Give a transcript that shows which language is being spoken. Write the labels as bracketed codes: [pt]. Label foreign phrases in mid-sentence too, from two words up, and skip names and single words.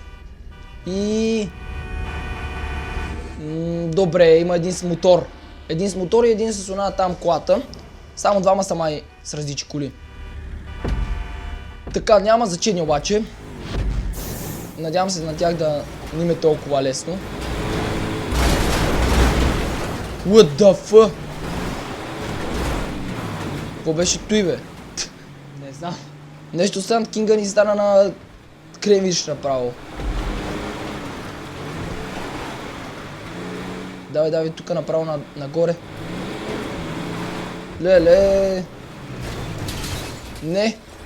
[bg] И... добре, има един с мотор. Един с мотор и един с она там колата. Само двама са май с различни коли. Така, няма значение обаче. Надявам се на тях да не им е толкова лесно. [en] What the fuck? [bg] Какво беше той, бе? Не знам. Нещо Sand King ни стана на кремвиш направо. Давай, тук направо нагоре. Леле. Не.